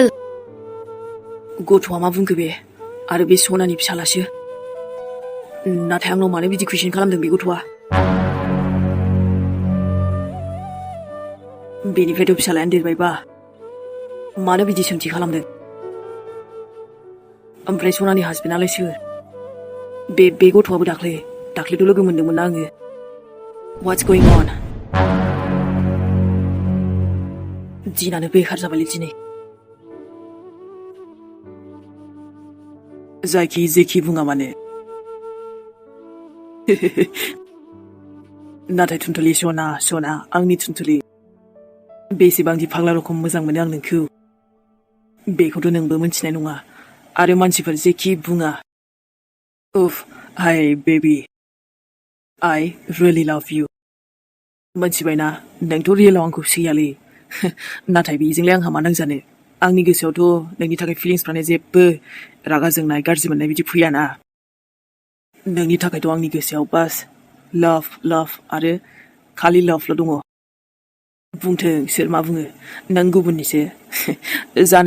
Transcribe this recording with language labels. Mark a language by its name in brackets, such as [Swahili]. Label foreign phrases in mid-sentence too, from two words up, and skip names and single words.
[Bodo] गथ'आ मा बुंखो बे आरो बे सनानि फिसालासो नाथाय आंनाव मानो बिदि कुइसन खालामदों बे गथ'आ बेनिफ्रायथ' फिसालायानो देरबायबा मानो बिदि सोंथि खालामदों ओमफ्राय सनानि हासबेन्डआलाय सोर बे गथ'आबो दाख्लैथ' लोगो मोनदोंमोन ना आङो [English] What's going on [Bodo] दिनानो बेखार जाबायलै दिनै जायखि जेखि बुङा मानो नाथाय थुनथुलि सना आंनि थुनथुलि बेसेबांदि फाग्ला रखम मोजां मोनो आं नोंखौ बेखौथ' नोंबो मोनथिनाय नङा आरो मानसिफोर जेखि बुङा उफ हाय बेबी [English] I really love you [Bodo] मोनथिबायना नोंथ' रियेलाव आंखौ सैयालै नाथाय बेजोंलाय आंहा मा नांजानो आंनि गोसोआवथ' नोंनि थाखाय फिलिंसफ्रानो जेबो रागा जोंनाय गाज्रि मोननाय बिदि फैयाना नोंनि थाखायथ' आंनि गोसोआव बास लाभ आरो खालि लाभल' दङ बुंथों सोर मा बुङो नों गुबुननिसो जानो